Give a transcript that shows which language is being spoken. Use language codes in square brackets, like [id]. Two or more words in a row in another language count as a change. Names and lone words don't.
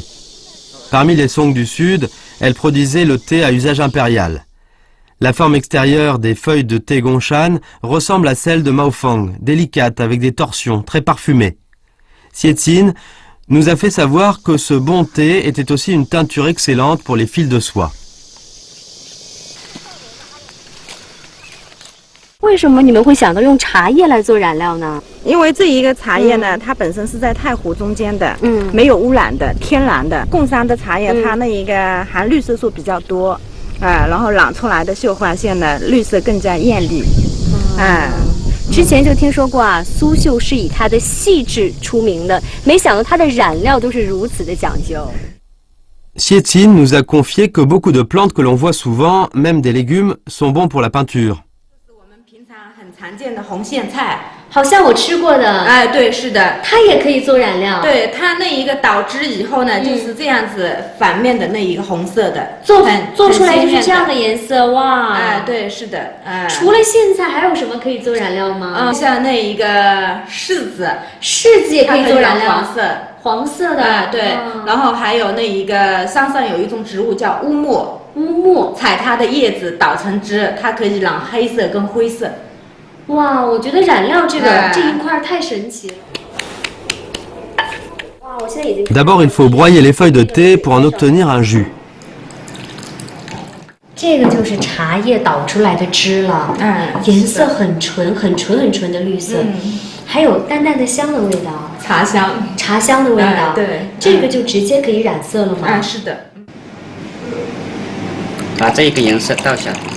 [fr] Parmi les Song du Sud, elle produisait le thé à usage impérial. La forme extérieure des feuilles de thé Gongshan ressemble à celle de Maofeng, délicate avec des torsions, très parfumées. Sietine nous a fait savoir que ce bon thé était aussi une teinture excellente pour les fils de soie. [zh] 为什么你们会想到用茶叶来做染料呢？因为这一个茶叶呢，它本身是在太湖中间的，没有污染的，天然的。贡山的茶叶，它那一个含绿色素比较多。然后染出来的绣花线呢，绿色更加艳丽。之前就听说过啊，苏绣是以它的细致出名的，没想到它的染料都是如此的讲究。 [fr] Sietine nous a confié que beaucoup de plantes que l'on voit souvent, même des légumes, sont bons pour la peinture. [zh] 是我们平常很常见的红苋菜。好像我吃过的，哎，对，是的，它也可以做染料。对，它那一个倒汁以后呢，就是这样子反面的那一个红色的，做出来就是这样的颜色，哇！哎，对，是的，除了苋菜，还有什么可以做染料吗？像那一个柿子也可以做染料，黄色的，对。然后还有那一个山上有一种植物叫乌木，采它的叶子捣成汁，它可以染黑色跟灰色。哇，我觉得染料这一块太神奇了。哇， [fr] D'abord, il faut broyer les feuilles de thé pour en obtenir un jus. [zh] 这个就是茶叶捣出来的汁了，颜色很纯的绿色，还有淡淡的香的味道，茶香的味道，对，这个就直接可以染色了吗？是的。把这个颜色倒下。